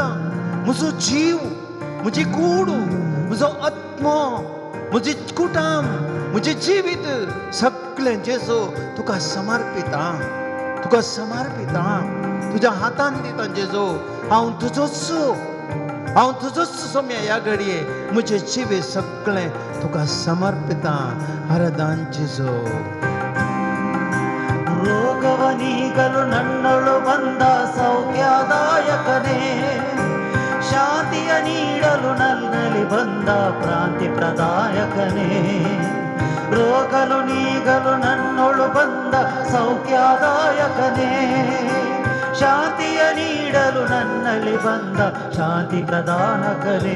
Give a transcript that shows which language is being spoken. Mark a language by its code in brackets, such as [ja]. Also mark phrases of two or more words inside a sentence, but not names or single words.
[kok] म्हजो जीव, म्हजी कूड, म्हजो आत्मा, म्हजी कुटाम, म्हजें जिवीत सगळें जेजू तुका समर्पिता. तुका समर्पिता, तुज्या हातान दिता जेजू. हांव तुजोच सौम्या ह्या घडये म्हजें जिवीत सगळें तुका समर्पिता. आराधन जेजू. [kn] ರೋಗವ ನೀಗಲು ನನ್ನೊಳು ಬಂದ ಸೌಖ್ಯದಾಯಕನೇ, ಶಾಂತಿಯ ನೀಡಲು ನನ್ನಲ್ಲಿ ಬಂದ ಕ್ರಾಂತಿ ಪ್ರದಾಯಕನೇ. ರೋಗಲು ನೀಗಲು ನನ್ನೊಳು ಬಂದ ಸೌಖ್ಯದಾಯಕನೇ, ಶಾಂತಿಯ ನೀಡಲು ನನ್ನಲ್ಲಿ ಬಂದ ಶಾಂತಿ ಪ್ರದಾನಕನೇ.